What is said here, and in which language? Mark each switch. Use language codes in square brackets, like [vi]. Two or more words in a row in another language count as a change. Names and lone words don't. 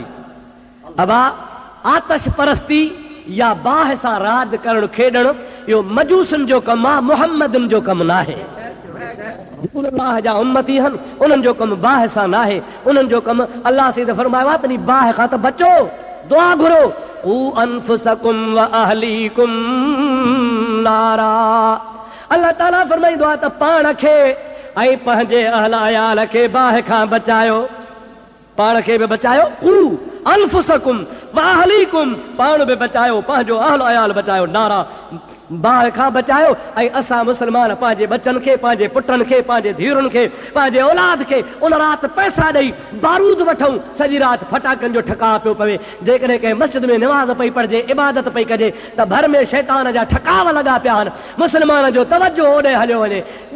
[sd] अबा आतश परस्ती या बाहि सां राज करणु खेॾणु इहो मजूसनि जो कमु आहे, मुहम्मदनि जो कमु न आहे। अल्लाह जा उम्मती आहिनि, उन्हनि जो कमु बाहि सां न आहे, उन्हनि जो कमु अल्लाह सीधे फरमायो आहे त बाहि खां त बचो, दुआ घुरो, [ar] قوا أنفسكم وأهليكم نارا. [sd] अल्लाह ताला फरमाईंदो आहे त पाण खे ऐं पंहिंजे अहल अयाल खे बाहि खां बचायो, पाण खे बि बचायो, [ar] قوا أنفسكم وأهليكم, [sd] पाण बि बचायो, पंहिंजो अहल अयाल बचायो, नारा बाहि खां बचायो। ऐं असां मुस्लमान पंहिंजे बचनि खे, पंहिंजे पुटनि खे, पंहिंजे धीअरुनि खे, पंहिंजे औलाद खे उन राति पैसा ॾेई बारूद वठूं, सॼी राति फटाकनि जो ठका पियो पवे। जेकॾहिं कंहिं मस्जिद में निमाज़ पई पढ़िजे, इबादत पई कजे, त भर में शैतान जा ठकाव लॻा पिया आहिनि, मुस्लमान जो तवजो ओॾे हलियो वञे।